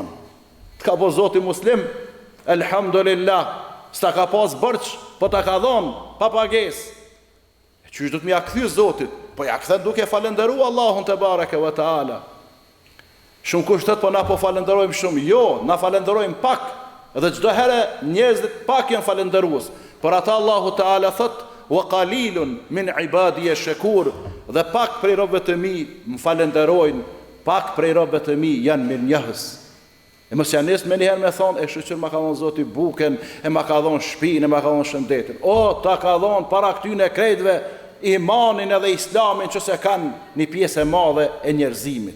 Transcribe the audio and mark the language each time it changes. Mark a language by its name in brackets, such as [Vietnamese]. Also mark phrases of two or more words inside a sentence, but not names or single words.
[Albanian] Të ka po Zoti muslim, elhamdulillah, s'ta ka pas bërç, po ta ka dhënë pa pagesë. Qysh do të më ja kthy Zotit? Po ja kthen duke falendëruar Allahun [Arabic] تبارك وتعالى. [Albanian] Shumë kushtet, po na po falenderojmë shumë. Jo, na falenderojmë pak. Dhe çdo herë njerëzit pak janë falendërues. Por ata [Arabic] الله تعالى [Albanian] thot: [Arabic] "وقليل من عبادي الشكور", [Albanian] dhe pak prej robëve të mi më falenderojnë, pak prej robëve të mi janë mirënjohës. E mos janë nesër me njëherë me thonë, e shoqër ma ka dhënë Zoti buken, e ma ka dhënë shtëpinë, e ma ka dhënë shëndetin. O, ta ka dhënë para këtyne krejtëve imanin edhe islamin që se kanë një pjesë e madhe e njerëzimit.